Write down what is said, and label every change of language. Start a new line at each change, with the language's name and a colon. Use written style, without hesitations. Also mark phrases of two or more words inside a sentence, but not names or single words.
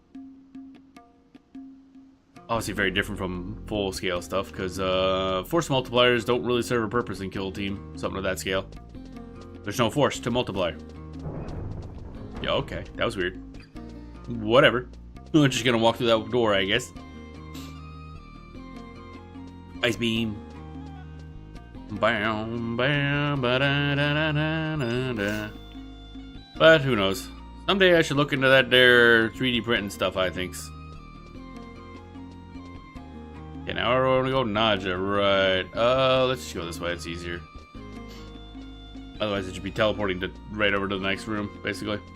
English: Obviously very different from full scale stuff, because force multipliers don't really serve a purpose in Kill Team, something of that scale. There's no force to multiply. Yeah, okay, that was weird. Whatever. I'm just gonna walk through that door, I guess. Ice beam. Bam, bam, ba da da da da da. But who knows? Someday I should look into that there 3D printing stuff, I think. Okay, now we're gonna go Naja, right. Let's just go this way, it's easier. Otherwise it should be teleporting to right over to the next room, basically.